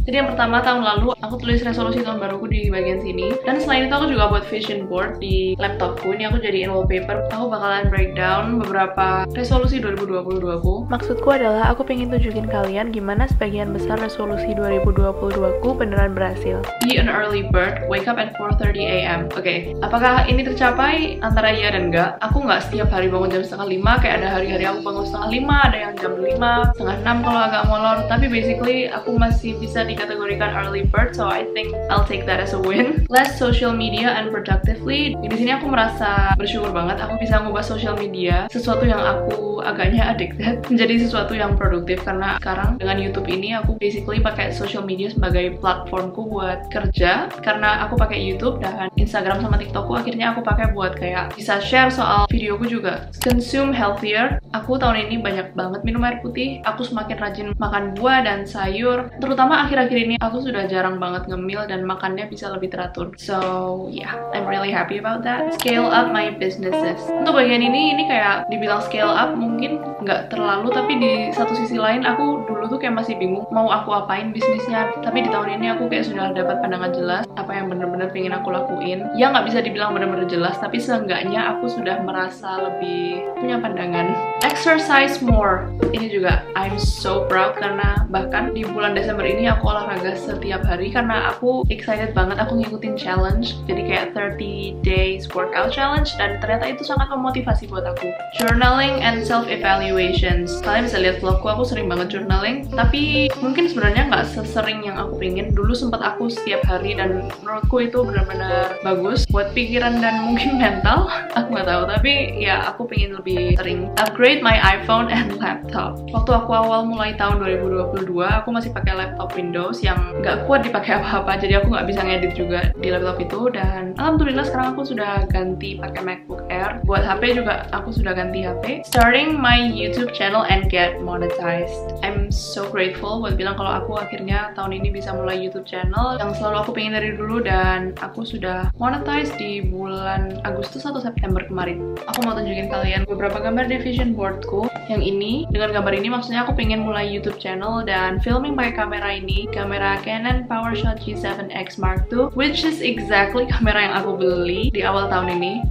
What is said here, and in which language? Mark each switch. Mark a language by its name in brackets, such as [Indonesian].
[Indonesian] Jadi yang pertama, tahun lalu aku tulis resolusi tahun baruku di bagian sini. Dan selain itu aku juga buat vision board di laptopku. Ini aku jadiin wallpaper. Aku bakalan breakdown beberapa resolusi 2022 ku. Maksudku adalah aku pengen tunjukin kalian gimana sebagian besar resolusi 2022 ku beneran berhasil. [English] Be an early bird, wake up at 4:30 AM. [Indonesian] Oke, apakah ini tercapai? Antara iya dan enggak. Aku nggak setiap hari bangun jam setengah 5, kayak ada hari-hari aku bangun setengah 5, ada yang jam 5, setengah 6 kalau agak molor. Tapi basically aku masih bisa dikategorikan early bird, [English] so I think I'll take that as a win. Less social media and productively. [Indonesian] Di sini aku merasa bersyukur banget aku bisa ngubah social media, sesuatu yang aku agaknya addicted, menjadi sesuatu yang produktif, karena sekarang dengan YouTube ini aku basically pakai social media sebagai platformku buat kerja, karena aku pakai YouTube dan Instagram sama TikTokku akhirnya aku pakai buat kayak bisa share soal videoku juga. [English] Consume healthier. [Indonesian] Aku tahun ini banyak banget minum air putih. Aku semakin rajin makan buah dan sayur. Terutama akhir-akhir ini aku sudah jarang banget ngemil dan makannya bisa lebih teratur. [English] So yeah, I'm really happy about that. Scale up my businesses. [Indonesian] Untuk bagian ini kayak dibilang scale up mungkin nggak terlalu, tapi di satu sisi lain aku dulu tuh kayak masih bingung mau aku apain bisnisnya. Tapi di tahun ini aku kayak sudah dapat pandangan jelas apa yang bener-bener pengen aku lakuin. Ya nggak bisa dibilang bener-bener jelas, tapi seenggaknya aku sudah merasa lebih punya pandangan. [English] Exercise more. [Indonesian] Ini juga [English] I'm so proud [Indonesian] karena bahkan di bulan Desember ini aku olahraga setiap hari karena aku excited banget. Aku ngikutin challenge, jadi kayak 30 days workout challenge, dan ternyata itu sangat memotivasi buat aku. [English] Journaling and self-evaluations. [Indonesian] Kalian bisa lihat vlogku, aku sering banget journaling, tapi mungkin sebenarnya nggak sesering yang aku pengen. Dulu sempat aku setiap hari dan menurutku itu benar-benar bagus buat pikiran dan mungkin mental. Aku nggak tahu, tapi ya aku pengen lebih sering. [English] Upgrade my iPhone and laptop. [Indonesian] Waktu aku awal mulai tahun 2022, aku masih pakai laptop Windows yang nggak kuat dipakai apa-apa, jadi aku nggak bisa ngedit juga di laptop itu. Dan alhamdulillah sekarang aku sudah ganti pakai MacBook Air. Buat HP juga aku sudah ganti HP. [English] Starting my YouTube channel and get monetized. I'm so grateful [Indonesian] buat bilang kalau aku akhirnya tahun ini bisa mulai YouTube channel yang selalu aku pengen dari dulu, dan aku sudah monetize di bulan Agustus atau September kemarin. Aku mau tunjukin kalian beberapa gambar di vision boardku. Yang ini, dengan gambar ini maksudnya aku pengen mulai YouTube channel dan filming pakai kamera ini, kamera Canon PowerShot G7X Mark II, [English] which is exactly [Indonesian] kamera yang aku beli di awal tahun ini.